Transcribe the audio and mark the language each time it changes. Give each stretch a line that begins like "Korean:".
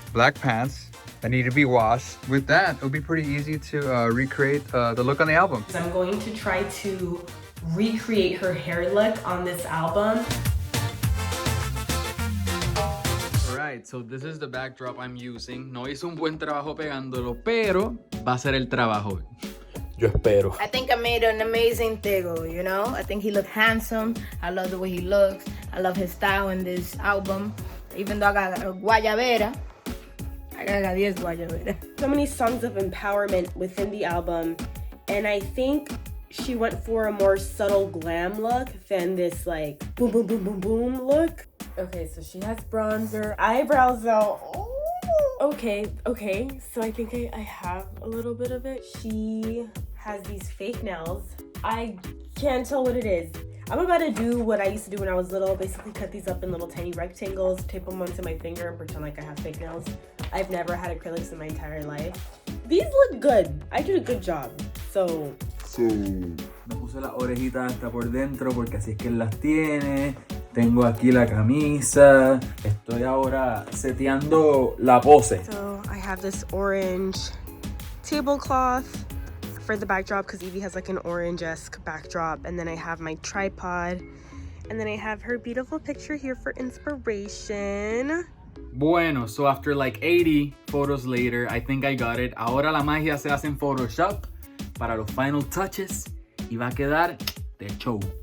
English: Black pants that need to be washed. With that, it'll be pretty easy to recreate the look on the album. I'm going to try to recreate her hair look on this album. Alright, so this is the backdrop I'm using.
Spanish: No hice un buen trabajo pegándolo, pero va a ser el trabajo. Yo espero.
English: I think I made an amazing Tego, you know? I think he looked handsome. I love the way he looks. I love his style in this album. Even though I got a guayabera, I got 10 guayabera. So many songs of empowerment within the album, and I think she went for a more subtle glam look than this like boom boom boom boom boom look. Okay, so she has bronzer, eyebrows though. Okay, so I think I have a little bit of it. She has these fake nails. I can't tell what it is. I'm about to do what I used to do when I was little, basically cut these up in little tiny rectangles, tape them onto my finger and pretend like I have fake nails. I've never had acrylics in my entire life. These look good. I did a good job. So
Spanish: Me puse las orejitas hasta por dentro porque así es que él las tiene. Tengo aquí la camisa. Estoy ahora seteando la pose.
English: So I have this orange tablecloth for the backdrop because Evie has like an orange-esque backdrop, and then I have my tripod, and then I have her beautiful picture here for inspiration. Bueno, so after like 80 photos later, I think I got it.
Spanish: Ahora la magia se hace en Photoshop para los
English: final touches
Spanish: y va a quedar de show.